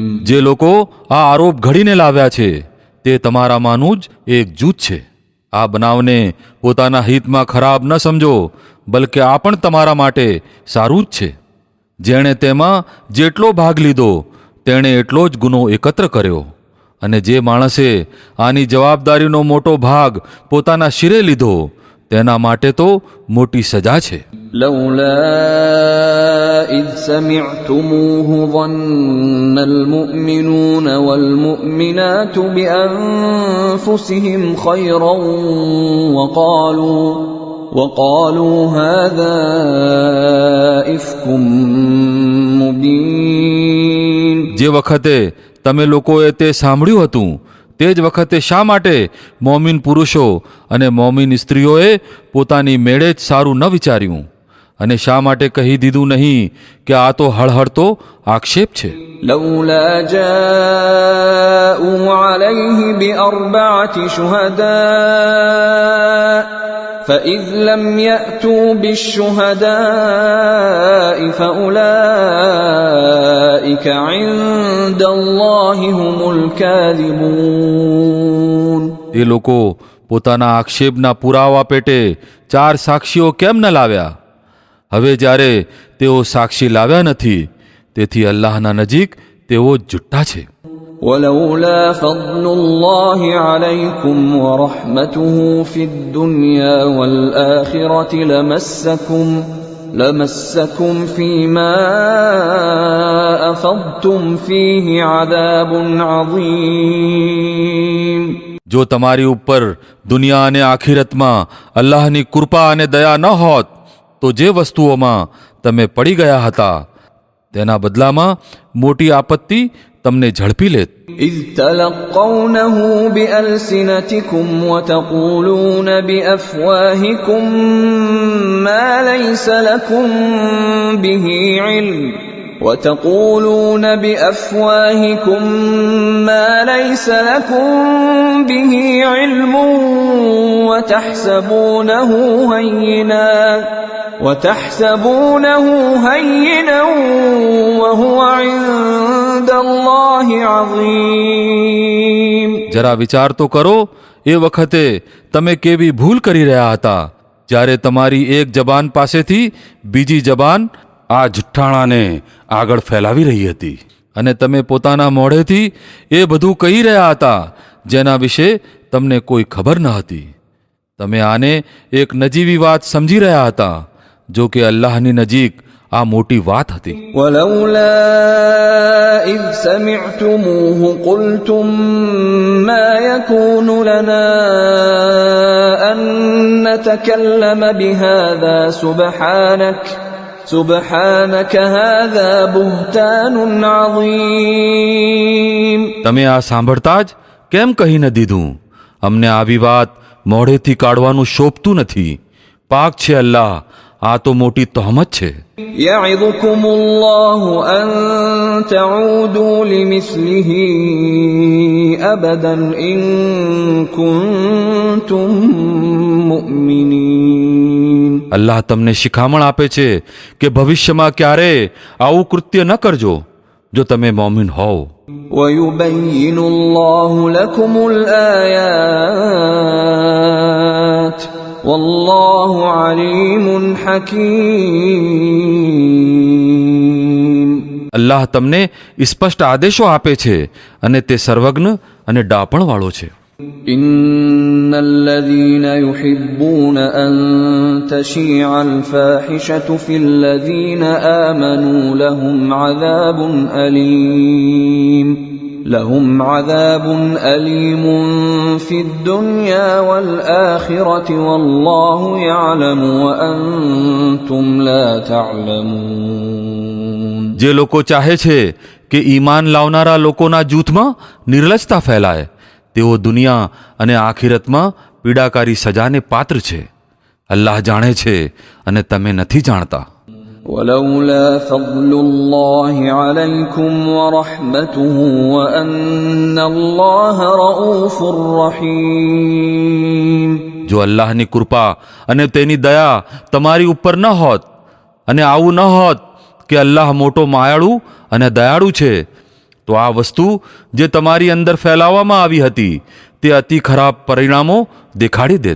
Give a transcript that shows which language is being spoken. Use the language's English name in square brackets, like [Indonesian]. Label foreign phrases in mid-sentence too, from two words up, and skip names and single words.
[Gujarati] જે લોકો આ આરોપ ઘડીને લાવ્યા છે તે તમારામાંનું જ એક જૂથ છે. આ બનાવને પોતાના હિતમાં ખરાબ ન સમજો બલકે આ પણ તમારા માટે સારું જ છે. જેણે તેમાં જેટલો ભાગ લીધો તેણે એટલો જ ગુનો એકત્ર કર્યો અને જે માણસે આની જવાબદારીનો મોટો ભાગ પોતાના શિરે લીધો તેના માટે તો મોટી સજા છે. [Arabic] لولا إذ سمعتموه ظن المؤمنون والمؤمنات بأنفسهم خيرا وقالوا هذا إفك مبين. [Gujarati] જે વખતે તમે લોકોએ તે સાંભળ્યું હતું તે જ વખતે શા માટે મોમીન પુરુષો અને મોમીન સ્ત્રીઓએ પોતાની મેળે જ સારું ન વિચાર્યું અને શા માટે કહી દીધું નહીં કે આ તો હળહળતો આક્ષેપ છે. [Arabic] لولا جاءوا عليه بأربعة شهداء فإذ لم يأتوا بالشهداء فأولئك عند الله هم الكاذبون. [Gujarati] એ લોકો પોતાના આક્ષેપના પુરાવા પેટે 4 સાક્ષીઓ કેમ ન લાવ્યા? હવે જ્યારે તેઓ સાક્ષી લાવ્યા નથી તેથી અલ્લાહના નજીક તેઓ જુઠ્ઠા છે. [Arabic] ولولا فضل الله عليكم ورحمته في الدنيا والآخرة لمسكم فيما أفضتم فيه عذاب عظيم. [Gujarati] જો તમારી ઉપર દુનિયા અને આખિરતમાં અલ્લાહની કૃપા અને દયા ન હોત તો જે વસ્તુઓમાં તમે પડી ગયા હતા તેના બદલામાં મોટી આપત્તિ તમને ઝડપી લેત. [Arabic] إذ تلقونه بألسنتكم وتقولون بأفواهكم ما ليس لكم به علم وتحسبونه هينا وهو عند الله عظيم. [Gujarati] જરા વિચાર તો કરો એ વખતે તમે કેવી ભૂલ કરી રહ્યા હતા જ્યારે તમારી એક જબાન પાસેથી બીજી જબાન આ જુઠ્ઠાણાને આગળ ફેલાવી રહી હતી અને તમે પોતાના મોઢેથી એ બધું કહી રહ્યા હતા જેના વિશે તમને કોઈ ખબર ન હતી. તમે આને એક નજીવી વાત સમજી રહ્યા હતા જો કે અલ્લાહની નજીક આ મોટી વાત હતી. [Arabic] ولولا إذ سمعتموه قلتم ما يكون لنا أن نتكلم بهذا سبحانك هذا بهتان عظيم. [Gujarati] તમે આ સાંભળતા જ કેમ કહી ન દીધું? અમને આવી વાત મોઢેથી કાઢવાનું શોભતું નથી. પાક છે અલ્લાહ, આ તો મોટી તહોમત છે. [Arabic] يعظكم الله أن تعودوا لمثله أبدا إن كنتم مؤمنين. [Gujarati] અલ્લાહ તમને શિખામણ આપે છે કે ભવિષ્યમાં ક્યારે આવું કૃત્ય ન કરજો જો તમે મોમિન હોવ. [Arabic] وَيُبَيِّنُ اللَّهُ لَكُمُ الْآيَاتِ وَاللَّهُ عَلِيمٌ حَكِيمٌ. [Gujarati] અલ્લાહ તમને સ્પષ્ટ આદેશો આપે છે અને તે સર્વજ્ઞ અને ડાપણવાળો છે. [Arabic] إِنَّ الَّذِينَ يُحِبُّونَ أَن تَشِيعَ الْفَاحِشَةُ فِي الَّذِينَ آمَنُوا لَهُمْ عَذَابٌ أَلِيمٌ فِي الدُّنْيَا وَالْآخِرَةِ وَاللَّهُ يَعْلَمُ وَأَنْتُمْ لَا تَعْلَمُونَ. [Gujarati] જે લોકો ચાહે છે કે ઈમાન લાવનારા લોકોના જૂથમાં નિર્લજતા ફેલાય તેઓ દુનિયા અને આખિરતમાં પીડાકારી સજાને પાત્ર છે. અલ્લાહ જાણે છે અને તમે નથી જાણતા. [Arabic] وَلَوْلَا فَضْلُ اللَّهِ عَلَيْكُمْ وَرَحْمَتُهُ وَأَنَّ اللَّهَ رَءُوفٌ رَحِيمٌ. [Gujarati] જો અલ્લાહની કૃપા અને તેની દયા તમારી ઉપર ન હોત અને આવું ન હોત કે અલ્લાહ મોટો માયાળુ અને દયાળુ છે તો આ વસ્તુ જે તમારી અંદર ફેલાવવામાં આવી હતી તે અતિ ખરાબ પરિણામો દેખાડી દેત.